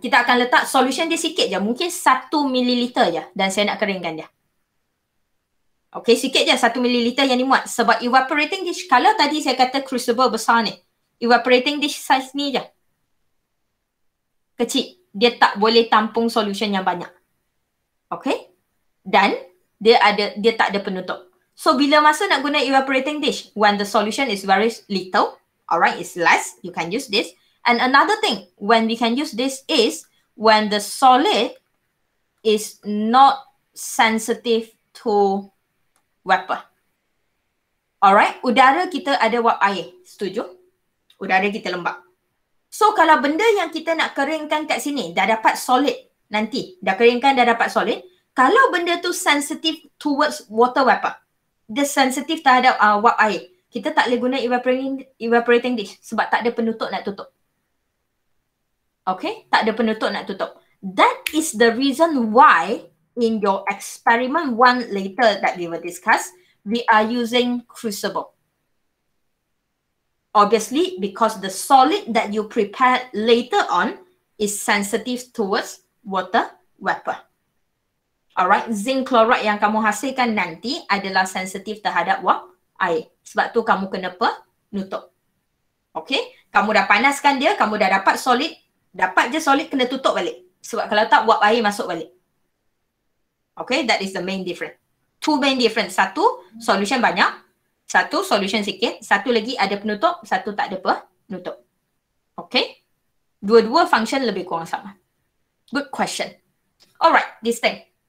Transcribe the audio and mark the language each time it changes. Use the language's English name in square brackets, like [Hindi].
[Malay] Kita akan letak solution dia sikit je. Mungkin 1 mililiter je. Dan saya nak keringkan dia. Okay, sikit je 1 mililiter yang dimuat. Sebab evaporating dish, kalau tadi saya kata crucible besar ni, evaporating dish size ni je. Kecil. Dia tak boleh tampung solution yang banyak. Okay. Dan dia tak ada penutup. So bila masa nak guna [English] evaporating dish, when the solution is very little, alright, it's less, you can use this. And another thing, when we can use this is when the solid is not sensitive to vapor. [Malay] Alright, udara kita ada wap air. Setuju? Udara kita lembab. So kalau benda yang kita nak keringkan kat sini dah dapat solid nanti, dah keringkan dah dapat solid, kalau benda tu [English] sensitive towards water vapor, [Malay] dia sensitif terhadap wap air, kita tak boleh guna evaporating dish sebab tak ada penutup nak tutup. Okay, tak ada penutup nak tutup. [English] That is the reason why in your experiment 1 later that we will discuss, we are using crucible. Obviously, because the solid that you prepare later on is sensitive towards water vapor. [Malay] Alright, zinc chloride yang kamu hasilkan nanti adalah sensitif terhadap wap air. Sebab tu kamu kena penutup. Okay, kamu dah panaskan dia, kamu dah dapat solid, dapat je solid, kena tutup balik. Sebab kalau tak, wap air masuk balik. [English] Okay, that is the main difference. Two main difference. [Malay] Satu, solution banyak. Satu, solution sikit. Satu lagi ada penutup, satu tak ada penutup. Okay, dua-dua function lebih kurang sama. [English] Good question. [Malay] Alright, this thing.